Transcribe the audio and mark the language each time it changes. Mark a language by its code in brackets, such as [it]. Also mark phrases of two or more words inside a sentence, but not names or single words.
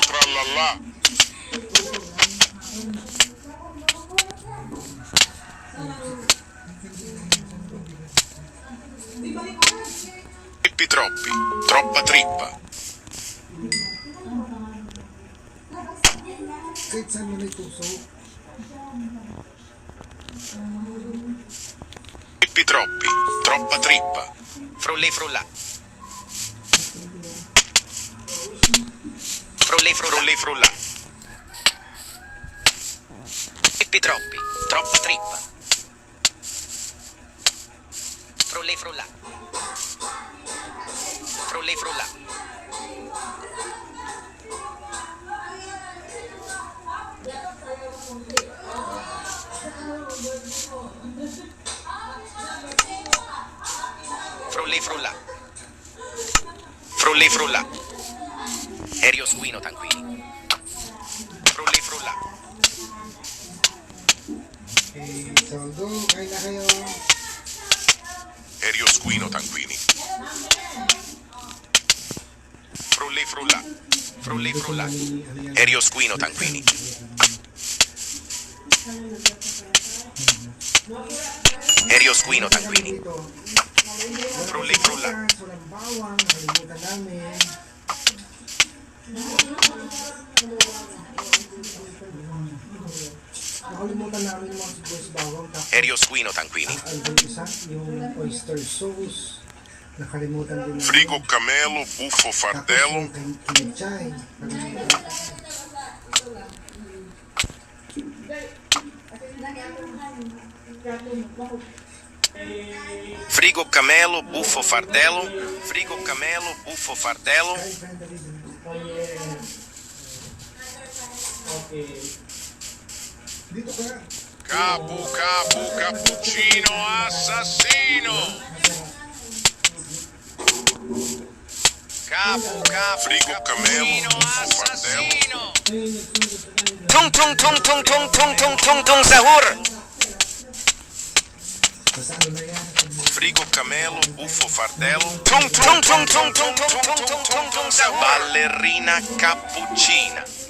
[it] Trallallà. Pippi troppi, troppa trippa. [tl] Kahit saan mo may tuso. [it] Pippi troppi, troppa trippa. Frulli frulla. Frulli frulli frulla. Pippi troppi, troppa trippa. Frulli frulla. Frulli frulla. Frulli frulla. Frulli frulla. Erio Squino Tanquini. Frulli frulla. [en] Okay, so go. [tl] Kain na kayo. [it] Erio Squino Tanquini. Frulli frulla. Frulli frulla. Erio Squino Tanquini. Erio Squino Tanquini. [tl] Dito. [it] Frulli frulla. [tl] Walang bawang. Nakalimutan namin. Nakalimutan namin yung mga siguro sa bawang. Tapos [it] Erio Squino Tanquini. [tl] ang isa, yung [en] oyster sauce. [tl] Nakalimutan din namin. [it] Frigo Camelo, Buffo [tl] Tapos [it] Fardello. [tl] yung kimchay. [it] Frigo Camelo, Buffo Fardello. Frigo Camelo, Buffo Fardello. [tl] Dito ka. [it] Capu, capu, cappuccino assassino. Capu, capu, frigo Camelo, Buffo Fardello. Tung tung tung tung tung tung tung tung tung sahur. [tl] Basta ano na yan. [it] Frigo Camelo, Buffo Fardello. Tung tung tung tung tung tung tung tung tung tung sahur. Ballerina cappuccina.